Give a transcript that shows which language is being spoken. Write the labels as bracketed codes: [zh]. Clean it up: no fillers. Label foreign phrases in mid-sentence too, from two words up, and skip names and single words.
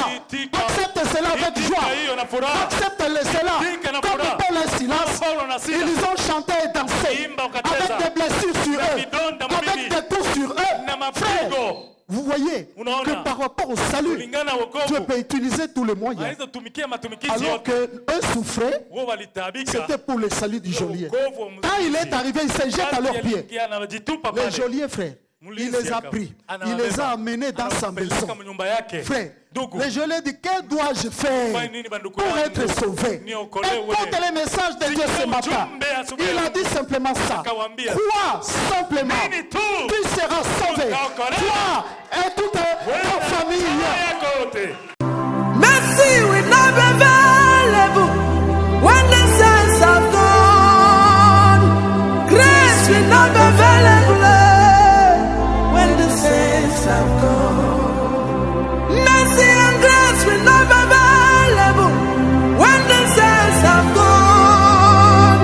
[sw] Itika. [fr] Accepte cela avec [sw] Itika [fr] joie. [sw] hiyo na furaha. [fr] Accepte cela. [sw] Itika na [fr] Comme [sw] furaha. [fr] Paul et Silas, [sw] Paulo na Sila. [fr] ils ont chanté et dansé [sw] Imba ukacheza. [fr] avec des blessures sur [sw] Na [fr] eux, [sw] vidonda [fr] avec [sw] mwilini. [fr] des coups sur eux. [sw] Na mapigo. [fr] Frère, vous voyez [sw] Unaona. [fr] que par rapport au salut, [sw] Kulingana na [fr] Dieu [sw] wokovu. [fr] peut utiliser tous les moyens. [sw] Anaweza tumikia matumikizi [fr] Alors [sw] yote. [fr] que eux souffraient, [sw] Wao walitabika. [fr] c'était pour le salut du geôlier. [sw] Wokovu wa [fr] Quand il est arrivé, il s'est jeté à leurs pieds. [sw] Anajitupa [fr] Le [sw] pale. [fr] geôlier, frère, il les a pris. Il les a amenés dans sa maison. [sw] Anawapeleka mnyumba yake. [fr] Frère, [sw] Ndugu. [fr] le geôlier dit, que dois-je faire [sw] Fanya nini bandugu [fr] pour [sw] yangu? [fr] être sauvé? [sw] Niokolewe. [fr] Écoute les messages de Dieu ce matin. [sw] ujumbe asubuhi [fr] Il a [sw] ya [fr] dit simplement ça. [sw] Akawaambia. [fr] Crois simplement. [sw] Nini tu. [fr] Tu seras sauvé. [sw] Utaokolewa. [fr] Toi et toute ta famille. [sw] Jamaa yako yote. [en] Mercy will not be available when the saints have gone. Grace will not be available when the saints have gone. Mercy and grace will not be available when the saints have gone.